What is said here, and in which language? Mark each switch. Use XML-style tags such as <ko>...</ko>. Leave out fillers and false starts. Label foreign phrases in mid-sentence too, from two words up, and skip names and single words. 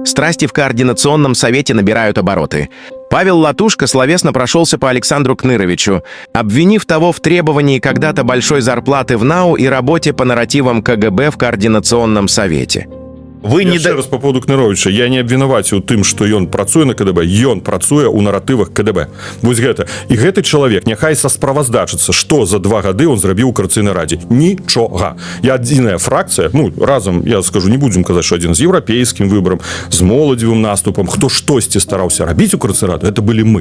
<ru>Страсти в Координационном совете набирают обороты. Павел Латушко словесно прошелся по Александру Кныровичу, обвинив того в требовании когда-то большой зарплаты в НАУ и работе по нарративам КГБ в Координационном совете. Вы не</ru> <be>Яшчэ раз</be> <ru>по поводу Кныровича.</ru> <be>Я не абвінаваціў тым, што ён працуе на КДБ. Ён працуе ў наратывах КДБ. Вось гэта. І гэты чалавек няхай сасправаздачыцца, што за 2 гады он зрабіў у Коордынационнай радзе. Нічога. Я адзіная фракцыя, разам, я скажу, не будзем казаць, што адзін з еўрапейскім выбарам, з моладзевым наступам, хто штосьці стараўся рабіць у Коордынационнай раде, это былі мы.</be>